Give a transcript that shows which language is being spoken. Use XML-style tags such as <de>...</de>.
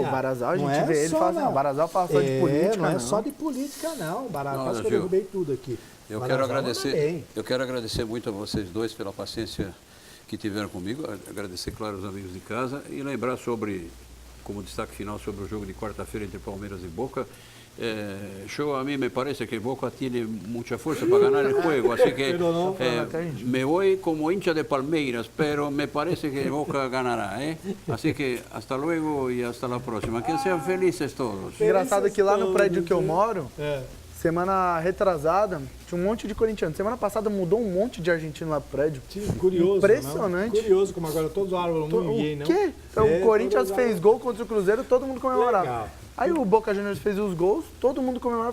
<pt>O Barazal, a gente vê ele e fala assim, o Barazal fala só de política, não é só de política, não. O Barazal, quase que eu derrubei tudo aqui. Eu quero agradecer muito a vocês dois pela paciência que tiveram comigo, agradecer, claro, os amigos de casa e lembrar como destaque final, sobre o jogo de quarta-feira entre Palmeiras e Boca.</pt> <es>A mí me parece que Boca tiene mucha fuerza para ganar el juego, así que me voy como hincha de Palmeiras, pero me parece que Boca ganará, Así que hasta luego y hasta la próxima. Que sean felices todos.</es> <pt>Engraçado que lá no prédio que eu moro, semana retrasada, tinha um monte de corintianos. Semana passada mudou um monte de argentino lá pro prédio. Curioso, impressionante. Não? Curioso como agora todos os árvores não ninguém, não. O quê? Então, o Corinthians fez gol contra o Cruzeiro, todo mundo comemorava. Legal. Aí o Boca Juniors fez os gols, todo mundo comemorava.</pt>